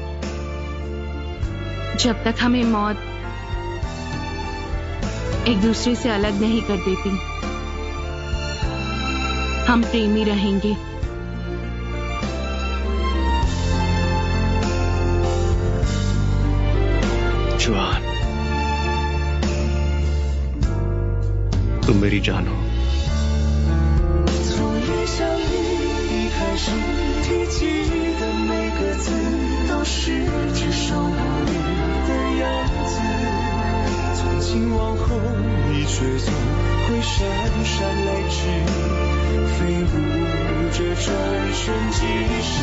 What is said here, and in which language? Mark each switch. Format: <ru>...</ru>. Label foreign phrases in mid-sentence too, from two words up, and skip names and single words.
<hi>जब तक हमें मौत एक दूसरे से अलग नहीं कर देती, हम प्रेमी रहेंगे। जुआन, तुम मेरी जान हो।</hi> <zh>从一相遇一开始，提起的每个字都是至少无虑的样子。从今往后，你却总会姗姗来迟，飞舞着转瞬即逝。</zh>